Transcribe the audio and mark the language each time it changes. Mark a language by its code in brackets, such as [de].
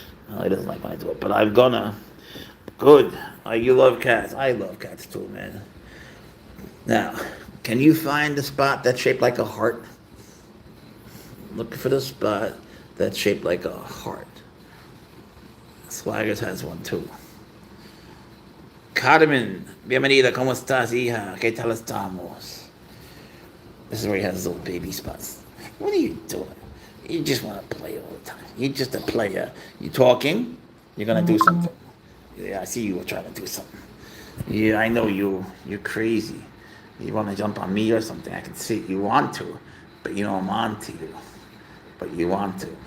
[en] Oh, he doesn't like when I do it, but I'm gonna. Good. You love cats. I love cats too, man. Now, can you find the spot that's shaped like a heart? Look for the spot that's shaped like a heart. Swaggers has one too. [es] Carmen, bienvenida, ¿cómo estás, hija? ¿Qué tal estamos? [en] This is where he has his little baby spots. What are you doing? You just want to play all the time. You're just a player. You talking? You're gonna do something. Yeah, I see you were trying to do something. Yeah, I know you. You're crazy. You want to jump on me or something? I can see you want to, but you know I'm on to you. But you want to.